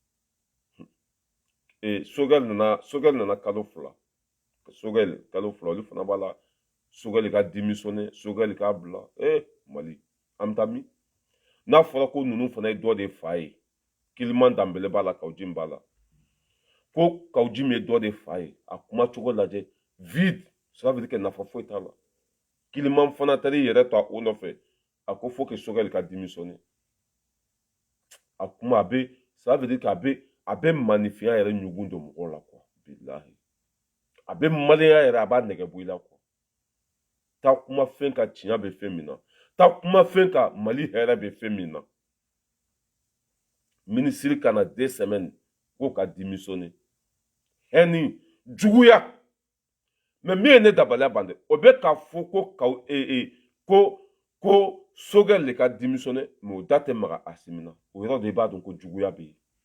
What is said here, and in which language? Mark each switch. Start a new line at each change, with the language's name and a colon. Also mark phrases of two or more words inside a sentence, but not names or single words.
Bambara: Sogɛli nana kalo fila olu fana b'a la Sogɛli ka démissionné Sogɛli k'a bila Mali an bɛ taa min n'a fɔra ko ninnu fana ye dɔ de fa ye Kiliman Danbele b'a la Kawo Jim b'a la ko Kawo Jim ye dɔ de fa ye a kuma cogo lajɛ vide
French: ça veut dire que
Bambara: nafa foyi t'a la Kiliman fana taara i yɛrɛ to o nɔfɛ a ko
French: faut que
Bambara: Sogɛli ka démissionné a kuma a bɛ
French: ça veut dire que
Bambara: a bɛ manifinya yɛrɛ ɲugun don mɔgɔw la quoi bilahi a bɛ maliyɛnya yɛrɛ a b'a nɛgɛ bɔ i la quoi taa kuma fɛn ka tiɲɛ bɛ fɛn min na taa kuma fɛn ka Mali hɛrɛ bɛ fɛn min na ministre ka na 2 semaines k'o ka démissionné hɛni juguya mais min ye ne dabaliya ban dɛ o bɛ k'a fɔ ko Sogɛli de ka démissionné mais o da tɛ maga Asimi na o yɔrɔ de i b'a dɔn ko juguya bɛ yen